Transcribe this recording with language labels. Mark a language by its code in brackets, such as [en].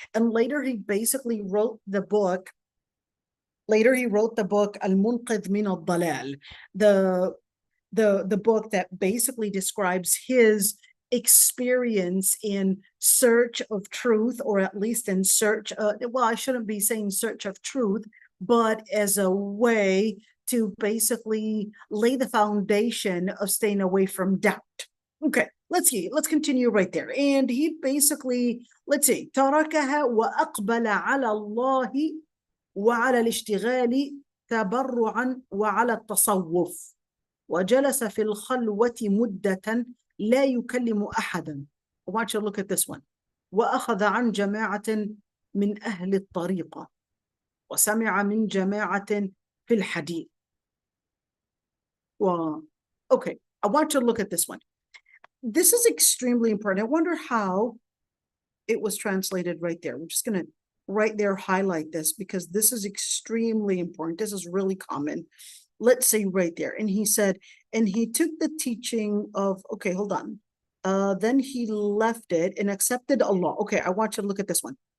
[en] And later he basically wrote the book. Al-Munqidh min al-Dalal, the book that basically describes his experience in search of truth, or at least in search, well, I shouldn't be saying search of truth, but as a way to basically lay the foundation of staying away from doubt. Okay, let's see, let's continue right there. And he basically, let's see, [ar] تركها وأقبل على الله وعلى الاشتغال تبرعا وعلى التصوف وجلس في الخلوة مدة لا يكلم أحدا. [en] I want you to look at this one. [ar] وأخذ عن جماعة من أهل الطريقة وسمع من جماعة في الحديث. [en] Well, okay, I want you to look at this one. This is extremely important. I wonder how it was translated right there. I'm just going to right there highlight this because this is extremely important. This is really common. Let's say right there. And he said, and he took the teaching of, okay, hold on. Then he left it and accepted Allah. Okay, I want you to look at this one.